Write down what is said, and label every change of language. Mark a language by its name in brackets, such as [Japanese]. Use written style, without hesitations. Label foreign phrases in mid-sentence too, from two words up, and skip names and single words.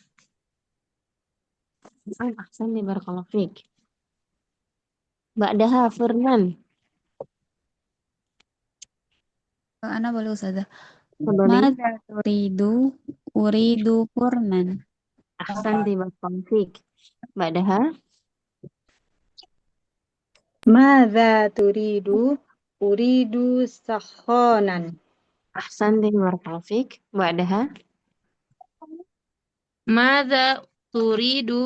[Arabic] أحسنتِ بارك الله فيك. بعدها فرنًا. [Malay] Ana boleh Ustazah. [Arabic] Tafadhali. ماذا تريد؟ أريد فرنًا. أحسنتِ بارك الله فيك. بعدها. ماذا تريد? أريد ساخنًا. أحسنتِ بارك الله فيك. Ba'daha. ماذا تريد?